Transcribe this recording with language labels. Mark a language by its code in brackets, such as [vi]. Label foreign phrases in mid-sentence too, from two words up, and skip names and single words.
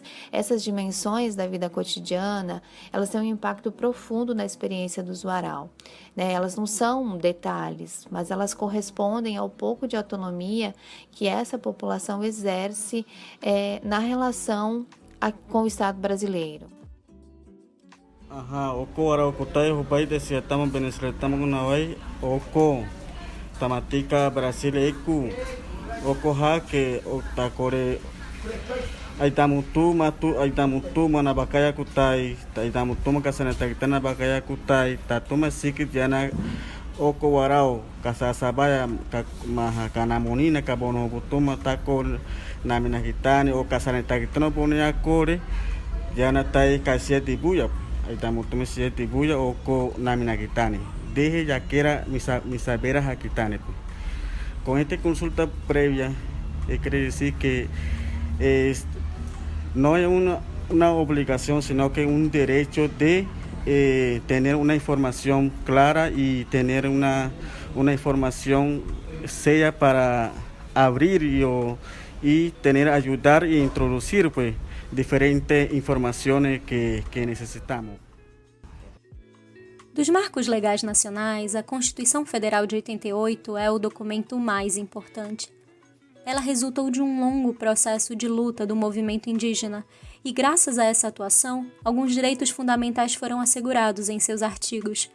[pt] Essas dimensões da vida cotidiana, elas têm um impacto profundo na experiência do Warau. Elas não são detalhes, mas elas correspondem ao pouco de autonomia que essa população exerce na relação com o Estado brasileiro. [wba] Oko Warau kutai hubai desi atama benesle tama gunawai oko tamatika Brasil eku oko hake otakore aitamutu mana bakaya kutai aitamutu makasana tagitana bakaya kutai tatuma sikit jana oko Warau kasasabaya mahakanamonina kabono butuma takor namina kitani o kasana tagitana ponia kore jana tai kasia dibuya aitamutu mesia dibuya oko namina kitani deje yaquera misabera hakitani. [es] Con esta consulta previa, quiere decir que no es una obligación, sino que un derecho de tener una información clara y tener una información seria para abrir y ayudar e introducir pues, diferentes informaciones que necesitamos. [pt] Dos marcos legais nacionais, a Constituição Federal de 88 é o documento mais importante. Ela resultou de um longo processo de luta do movimento indígena e, graças a essa atuação, alguns direitos fundamentais foram assegurados em seus artigos.